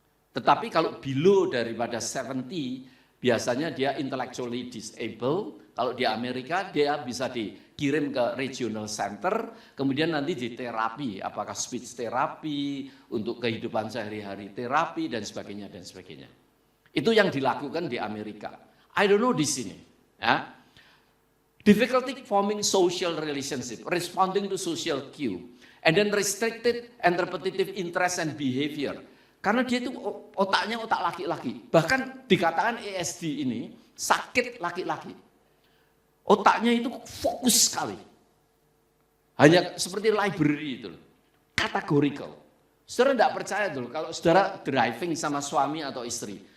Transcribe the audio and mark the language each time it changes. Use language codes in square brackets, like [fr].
[id] Tetapi kalau below daripada 70, biasanya dia intellectually disabled. Kalau di Amerika dia bisa dikirim ke regional center, kemudian nanti diterapi, apakah speech therapy, untuk kehidupan sehari-hari terapi dan sebagainya dan sebagainya. Itu yang dilakukan di Amerika. [en] I don't know [id] di sini. Ya. [en] Difficulty forming social relationship, responding to social cue, and then restricted and repetitive interest and behavior. [id] Karena dia itu otaknya otak laki-laki. Bahkan dikatakan ASD ini sakit laki-laki. Otaknya itu fokus sekali. Hanya seperti library itu. Categorical. Saudara tidak percaya tuh kalau saudara driving sama suami atau istri.